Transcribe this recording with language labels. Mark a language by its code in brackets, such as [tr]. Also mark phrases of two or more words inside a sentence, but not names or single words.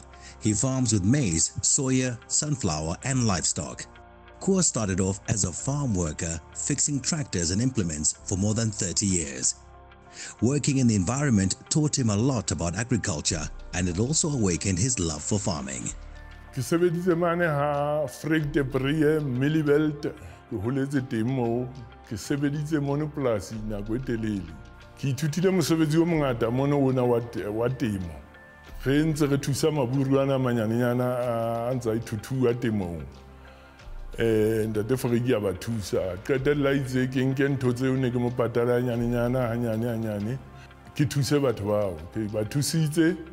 [en] He farms with maize, soya, sunflower, and livestock. Koos started off as a farm worker, fixing tractors and implements for more than 30 years. Working in the environment taught him a lot about agriculture, and it also awakened his love for farming. [st] Ke sebeditse mane ha Freek de Brie Millibelt ke holetse teng moo ke sebeditse mono polasi nako e telele ke ithutile mosebetsi o mongata mono ona wa temo re ntse re thusa maburuana manyanenyana a ntse a ithuthuwa temong ntate Freek ya ba thusa qetella itse ke nke ntho tseo ne ke mo patala nyanenyana hanyane ke thuse batho bao ke ba thusitse